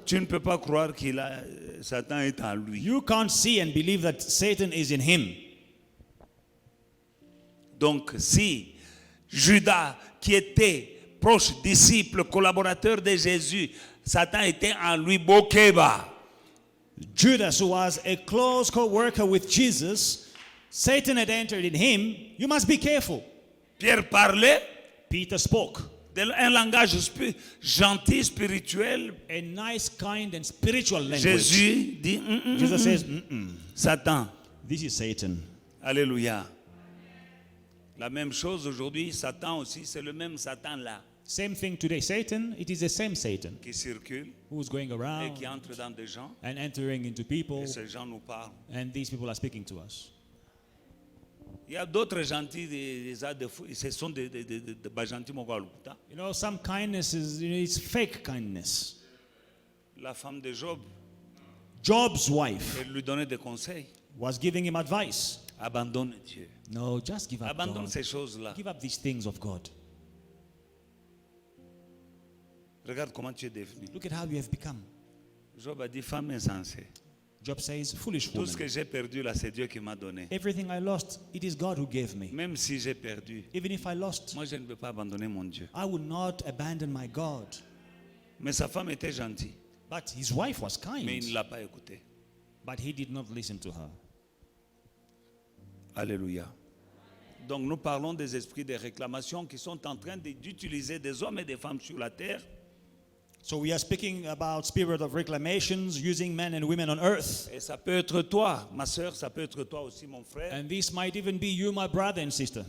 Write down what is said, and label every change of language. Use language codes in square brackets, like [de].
[fr] Tu ne peux pas croire Satan est en lui. [en] You can't see and believe that Satan is in him. [fr] Donc si Judas, qui était proche disciple, collaborateur de Jésus, Satan était en lui, Bokeba. [en] Judas, who was a close co-worker with Jesus, Satan had entered in him. You must be careful. [fr] Pierre parlait [en] Peter spoke. [fr] un langage gentil, spirituel. [en] A nice, kind, and spiritual language. [fr] Jésus dit, [en] Jesus says, [fr] Satan. [en] this is Satan. [fr] Alléluia. La même chose aujourd'hui, Satan aussi, c'est le même Satan là [en] Same thing today. Satan, it is the same Satan [fr] qui circule [en] who's going [fr] et [en] around [fr] qui entre dans des gens [en] and entering into people, [fr] et ces gens nous parlent. [en] and these people are speaking to us. [fr] Il y a d'autres gentils, ce sont des gentils Mogalukuta. [en] You know, some kindness is, it's fake kindness. [fr] La femme de Job, [en] Job's wife [fr] elle lui donnait des conseils. [en] was giving him advice. [fr] Abandonne Dieu. [en] No, just give up [fr] Abandonne [en] God. [fr] ces choses-là. [en] Give up these things of God. [fr] Regarde comment tu es devenu. [en] Look at how you have become. [fr] Job a dit, femme insensée. [en] Job says, foolish [fr] Tout ce [en] woman. [fr] que j'ai perdu là, c'est Dieu qui m'a donné. [en] Everything I lost, it is God who gave me. [fr] Même si j'ai perdu, [en] Even if I lost, [fr] moi je ne peux pas abandonner mon Dieu. [en] I will not abandon my God. [fr] Mais sa femme était gentille, [en] But his wife was [fr] mais il ne [en] kind, [fr] l'a pas écoutée. [en] but he did not listen to her. [fr] Alléluia. Donc nous parlons des esprits de réclamation qui sont en train d'utiliser des hommes et des femmes sur la terre [en] So we are speaking about spirit of reclamations using men and women on earth. [fr] et ça peut être toi, ma soeur, ça peut être toi aussi mon frère, [en] And this might even be you, my brother and sister,